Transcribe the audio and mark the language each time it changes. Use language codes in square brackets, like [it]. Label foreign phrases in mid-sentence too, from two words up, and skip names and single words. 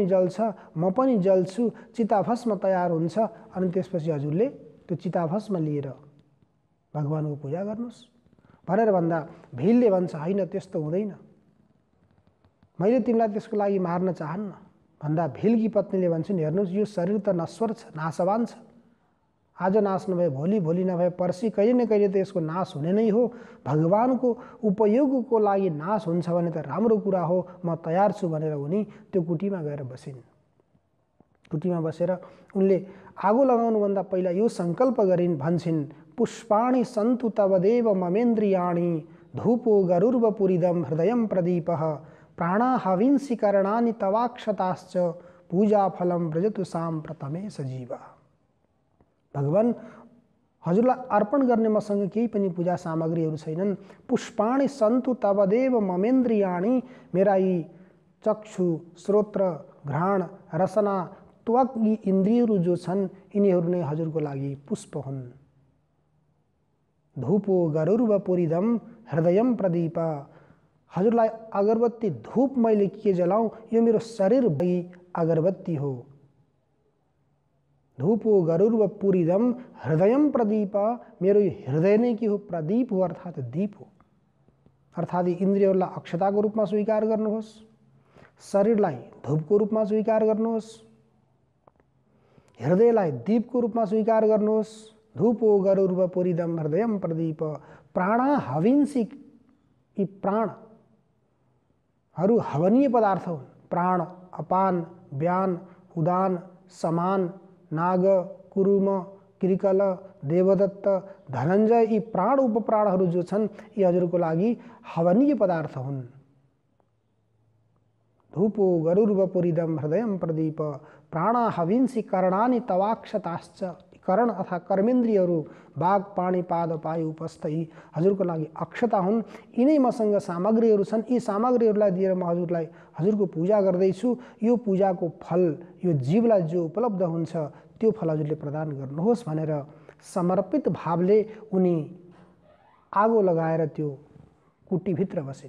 [ne] जल्छ, म पनि जल्छु, चिताभस्म तयार हुन्छ, अनि त्यसपछि हजुरले त्यो चिताभस्म लिएर भगवानको पूजा गर्नुहोस् भनेर भन्दा भेलले भन्छ, होइन त्यस्तो हुँदैन, मैले तिमीलाई त्यसको लागि मार्न चाहन्न भन्दा भेलकी पत्नीले भन्छन्, हेर्नुहोस् यो शरीर त नश्वर छ, नाशवान छ, आज नाश नभए भोलि, भोलि नभए पर्सि, कहिले न कहिले त यसको नाश हुने नै हो। भगवानको उपयोगको लागि नाश हुन्छ भने त राम्रो कुरा हो, म तयार छु भनेर उनी त्यो कुटीमा गएर बसिन्। कुटीमा बसेर उनले आगो लगाउनुभन्दा पहिला यो सङ्कल्प गरिन्, भन्छन्, [sa] पुष्पाणि सन्तु तवदेव ममेन्द्रियाणि, धूपो गरुर्वपुरिदं हृदयं प्रदीपः, प्राणाहविंसि करणानि तवाक्षताश्च, पूजाफलं व्रजतु साम्प्रतमे सजीवा। [ne] भगवान हजुरलाई अर्पण गर्ने मसँग केही पनि पूजा सामग्रीहरू छैनन्। [sa] पुष्पाणि सन्तु तवदेव ममेन्द्रियाणि, [ne] मेरा यी चक्षु, श्रोत्र, घ्राण, रसना, त्वक यी इन्द्रियहरू जो छन् यिनीहरू नै हजुरको लागि पुष्प हुन्। [sa] धूपो गरुर्वपुरिदं हृदयं प्रदीप, [ne] हजुरलाई अगरबत्ती धूप मैले के जलाऊँ, यो मेरो शरीर भई अगरबत्ती हो। [sa] धूपो गरुर्वपुरिदं हृदयं प्रदीप, [ne] मेरो हृदय नै के हो, प्रदीप हो, अर्थात् दीप हो। अर्थात् इन्द्रियहरूलाई अक्षताको रूपमा स्वीकार गर्नुहोस्, शरीरलाई धूपको रूपमा स्वीकार गर्नुहोस्, हृदयलाई दीपको रूपमा स्वीकार गर्नुहोस्। [sa] धूपो गरुर्वपुरिदं हृदयं प्रदीप, प्राणा हविंसि, [ne] यी प्राणहरू हवनीय पदार्थ हुन्। प्राण अपान, व्यान, उदान, समान, नाग, कुरुम, कृकल, देवदत्त, धनञ्जय यी प्राण उपप्राणहरू जो छन् यी हजुरको लागि हवनीय पदार्थ हुन्। [sa] धूपो गरुर्वपुरिदं हृदयं प्रदीप, प्राणा हविंसि करणानि तवाक्षताश्च, [ne] कर्ण अथवा कर्मेन्द्रियहरू बाघ, पाणी, पाद, पायु, उपस्थ यी हजुरको लागि अक्षता हुन्। यिनै मसँग सामग्रीहरू छन्, यी सामग्रीहरूलाई दिएर म हजुरलाई हजुरको पूजा गर्दैछु। यो पूजाको फल यो जीवलाई जो उपलब्ध हुन्छ त्यो फल हजुरले प्रदान गर्नुहोस् भनेर समर्पित भावले उनी आगो लगाएर त्यो कुटीभित्र बसिन्।